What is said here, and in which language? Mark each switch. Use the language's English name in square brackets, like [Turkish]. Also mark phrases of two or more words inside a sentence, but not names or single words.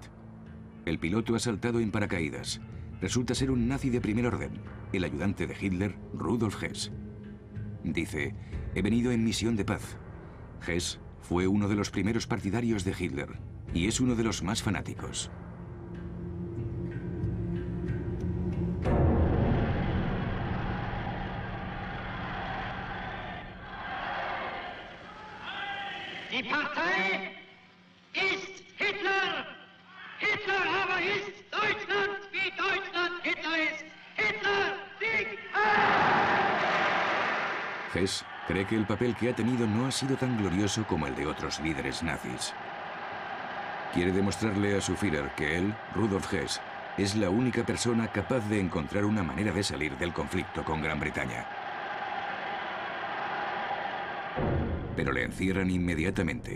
[Spanish] El piloto ha saltado en paracaídas. Resulta ser un nazi de primer orden, el ayudante de Hitler, Rudolf Hess. Dice, he venido en misión de paz. Hess fue uno de los primeros partidarios de Hitler y es uno de los más fanáticos. [German] Die Partei ist Hitler! Hitler aber ist Deutschland, wie Deutschland Hitler ist! Hitler Sieg! [Spanish] Hess cree que el papel que ha tenido no ha sido tan glorioso como el de otros líderes nazis. Quiere demostrarle a su Führer que él, Rudolf Hess, es la única persona capaz de encontrar una manera de salir del conflicto con Gran Bretaña. Pero le encierran inmediatamente.